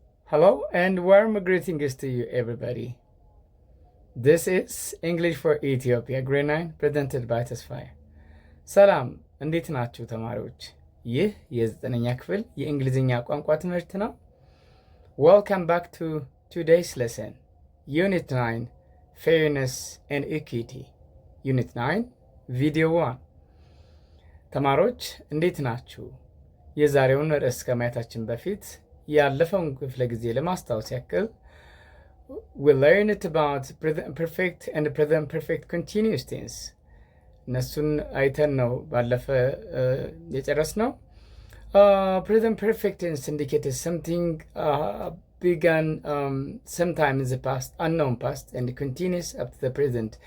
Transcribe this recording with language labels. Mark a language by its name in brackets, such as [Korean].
[English] Hello and warm greetings to you everybody. This is English for Ethiopia grade 9 presented by ተስፋዬ። [Amharic] ሰላም እንዴት ናችሁ ተማሪዎች? ይህ የ9ኛ ክፍል የእንግሊዝኛ ቋንቋ ትምህርት ነው። [English] Welcome back to today's lesson. Unit 9 Fairness and Equity. Unit 9 Video 1. [Amharic] ተማሪዎች እንዴት ናችሁ? የዛሬውን ርዕስ ከማየታችን በፊት ያለፈውን ክፍለ ጊዜ ለማስታወስ ያክል [English] we learned about present perfect and present perfect continuous tense [Amharic] እነሱን አይተን ነው ባለፈ የጨረስነው። [English] Present perfect tense indicates something began sometime in the past, unknown past, and continues up to the present.